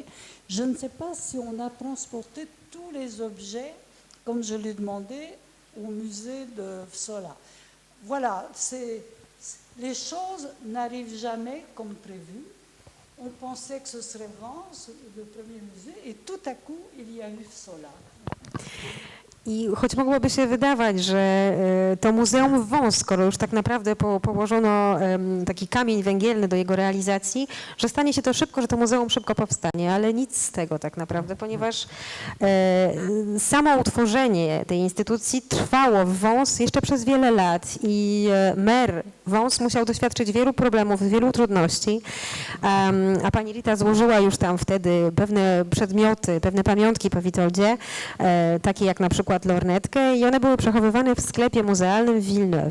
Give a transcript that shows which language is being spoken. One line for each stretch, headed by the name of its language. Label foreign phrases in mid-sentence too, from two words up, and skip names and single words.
French: Je ne sais pas si on a transporté tous les objets, comme je l'ai demandé, au musée de Vsola. voilà, les choses n'arrivent jamais comme prévu. On pensait que ce serait Vence, le premier musée, et tout à coup, il y a eu cela.
Polish: I choć mogłoby się wydawać, że to muzeum w Wąs, skoro już tak naprawdę położono taki kamień węgielny do jego realizacji, że stanie się to szybko, że to muzeum szybko powstanie, ale nic z tego tak naprawdę, ponieważ samo utworzenie tej instytucji trwało w Wąs jeszcze przez wiele lat i mer Wąs musiał doświadczyć wielu problemów, wielu trudności, a pani Rita złożyła już tam wtedy pewne przedmioty, pewne pamiątki po Witoldzie, takie jak na przykład lornetkę i one były przechowywane w sklepie muzealnym w Villeneuve.